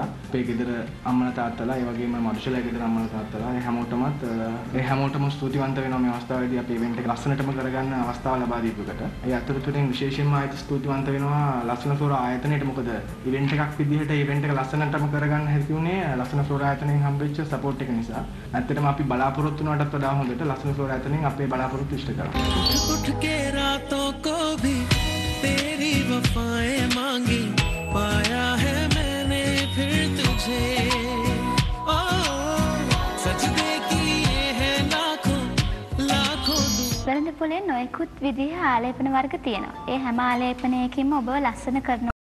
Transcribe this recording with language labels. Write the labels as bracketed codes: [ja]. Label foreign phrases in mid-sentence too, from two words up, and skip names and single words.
[si] අපේ ගෙදර අම්මලා තාත්තලා ඒ වගේම මඩුෂලා ගෙදර අම්මලා තාත්තලා ඒ හැමෝටම ස්තුතිවන්ත වෙනවා මේ අවස්ථාවේදී අපි ඉවෙන්ට් එක ලස්සනටම කරගන්න අවස්ථාව ලබා දීපුවට. ඒ අතරතුරින් විශේෂයෙන්ම ආයත ස්තුතිවන්ත වෙනවා ලස්සන ෆ්ලෝරා ආයතනයට. මොකද ඉවෙන්ට් එකක් විදිහට ඉවෙන්ට් එක ලස්සනටම කරගන්න හැකි වුණේ ලස්සන ෆ්ලෝරා ආයතනයෙන් හම්බෙච්ච සපෝට් එක නිසා. ඇත්තටම අපි බලාපොරොත්තු වුණාටත් වඩා හොඳට ලස්සන ෆ්ලෝරා ආයතනයෙන් අපේ බලාපොරොත්තු ඉෂ්ට කරා. [hi] उठ के रातों को भी तेरी वफाएं मांगी पाया है मैंने फिर तुझे सजदे किए हैं लाखों [si] වෙළඳ පොලේ නොයෙකුත් විදිහ ආලේපන වර්ග තියෙනවා. ඒ හැම ආලේපනයකින්ම ඔබව ලස්සන කරන